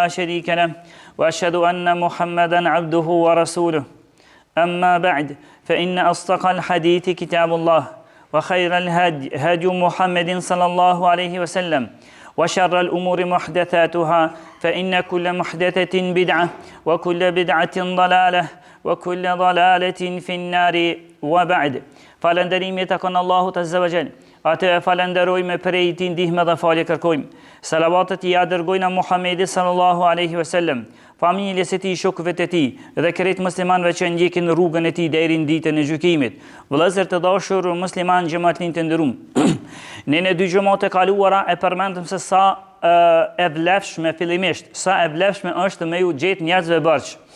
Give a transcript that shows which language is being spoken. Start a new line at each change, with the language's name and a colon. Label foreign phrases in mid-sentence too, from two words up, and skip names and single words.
Arabic: شريك له وأشهد أن محمدا عبده ورسوله أما بعد فإن أصدق الحديث كتاب الله وخير الهدي هدي محمد صلى الله عليه وسلم وشر الأمور محدثاتها فإن كل محدثة بدعة وكل بدعة ضلالة وكل ضلالة في النار وبعد
Albanian: Falënderimi takon Allahut
Arabic: عز وجل.
Albanian: Atë e falenderojmë prej tij ndihmë dhe falje kërkojmë. Salavatet i dërgojnë Muhamedit
Arabic: صلى الله عليه وسلم,
Albanian: familjes së tij, shokëve të tij dhe krejt muslimanëve që ndjekin rrugën e tij deri në ditën e gjykimit. Vëllezër të dashur musliman, xhamatin të nderuar. Në dy xhamate kaluara e përmendëm se sa e vlefshme fillimisht, sa e vlefshme është me u gjetë njerëzve bërç.